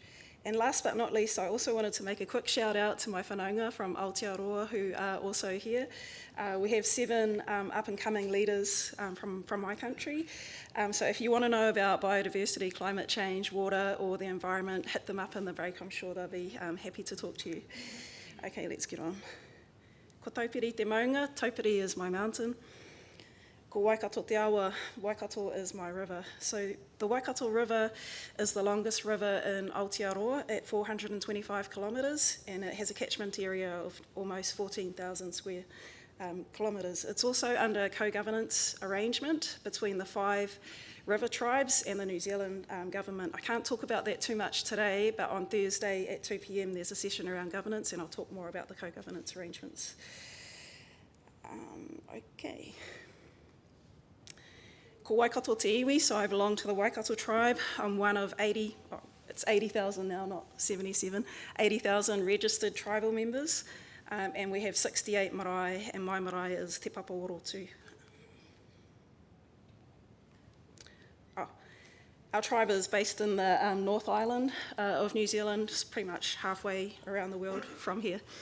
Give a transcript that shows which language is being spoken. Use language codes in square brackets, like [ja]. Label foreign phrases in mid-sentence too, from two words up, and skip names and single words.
[en] And last but not least, I also wanted to make a quick shout out to my whanaunga from Aotearoa who are also here. We have 7 up and coming leaders from my country. So if you want to know about biodiversity, climate change, water or the environment, hit them up in the break. I'm sure they'll be happy to talk to you. Okay, let's get on. [mi] Ko Taupiri te maunga, [en] Taupiri is my mountain. [mi] Ko Waikato te awa, [en] Waikato is my river. So the Waikato River is the longest river in Aotearoa at 425 kilometres and it has a catchment area of almost 14,000 square kilometres. It's also under a co-governance arrangement between the 5 river tribes and the New Zealand government. I can't talk about that too much today, but on Thursday at 2 p.m. there's a session around governance, and I'll talk more about the co-governance arrangements. [mi] Okay. Ko Waikato te iwi, [en] so I belong to the Waikato tribe. I'm one of 80, oh, it's 80,000 now, not 77, 80,000 registered tribal members, and we have 68 marae, and my marae is Te Papa Orotu. Our tribe is based in the North Island of New Zealand, just pretty much halfway around the world from here.